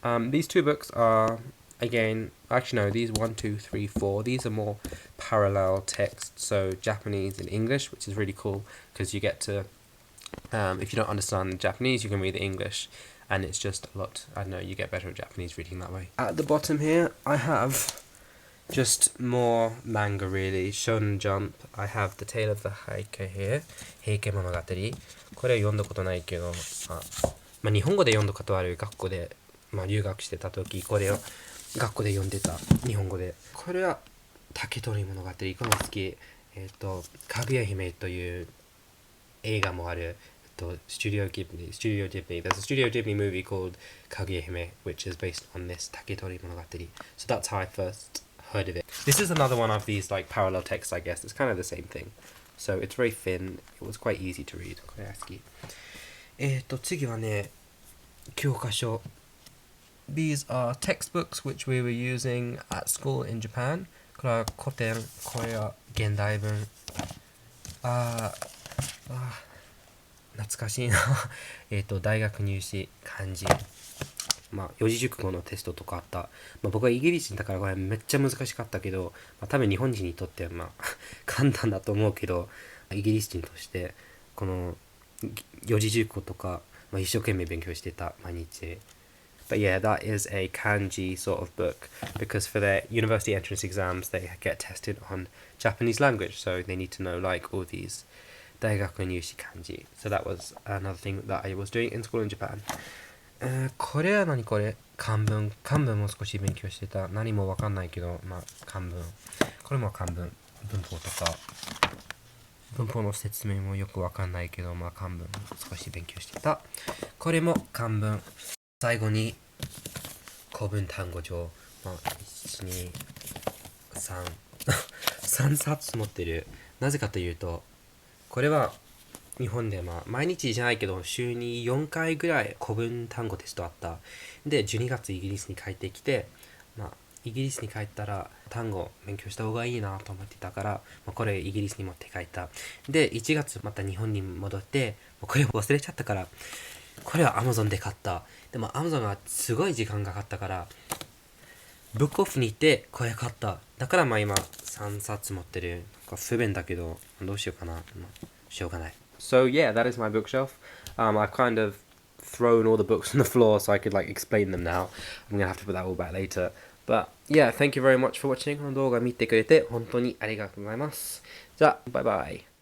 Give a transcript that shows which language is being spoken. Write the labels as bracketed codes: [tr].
[en] These 2 books are, again, actually no, these 1, 2, 3, 4, these are more parallel text, so Japanese and English, which is really cool because you get to, if you don't understand the Japanese, you can read the English, and it's just a lot, I don't know, you get better at Japanese reading that way. At the bottom here, I have just more manga really. Shonen Jump. I have The Tale of the Heike here. Heike Monogatari. [ja] これは読んだことないけど、日本語で読んだことある。学校で、留学してた時、これを学校で読んでた。日本語で。これは竹取物語。これも好き。かぐや姫という映画もある。 [en] Studio Ghibli. There's a Studio Ghibli movie called Kaguya-hime, which is based on this Taketori Monogatari. So that's how I first heard of it. This is another one of these like parallel texts, I guess. It's kind of the same thing. So it's very thin. It was quite easy to read. [ja] これは好き。次はね、教科書。 [en] These are textbooks which we were using at school in Japan. [ja] これは古典、これは現代文。懐かしいな。大学入試漢字、四字熟語のテストとかあった。僕はイギリス人だからこれめっちゃ難しかったけど、多分日本人にとっては簡単だと思うけど、イギリス人としてこの四字熟語とか、一生懸命勉強してた毎日。 [en] But yeah, that is a kanji sort of book because for their university entrance exams they get tested on Japanese language, so they need to know like all these 大学入試漢字。 So that was another thing that I was doing in school in Japan. [ja] これは何これ？漢文も少し勉強してた。何もわかんないけど、漢文。これも漢文。文法とか。文法の説明もよくわかんないけど、漢文少し勉強してた。これも漢文。最後に古文単語帳。 1、2、3。 3冊持ってる。なぜかというと、これは日本で毎日じゃないけど週に4回ぐらい古文単語テストあった。で12月イギリスに帰ってきて、イギリスに帰ったら単語勉強した方がいいなと思ってたから、これイギリスに持って帰った。で1月また日本に戻ってこれ忘れちゃったから、これは Amazon で買った。でも Amazon はすごい時間がかかったからブックオフに行ってこれ買った。だから今3冊持ってる。不便だけどどうしようかな。しょうがない。 [en] So yeah, that is my bookshelf. I've kind of thrown all the books on the floor so I could like explain them now. I'm gonna have to put that all back later. But yeah, thank you very much for watching. [ja] この動画見てくれて本当にありがとうございます。じゃあ、バイバイ。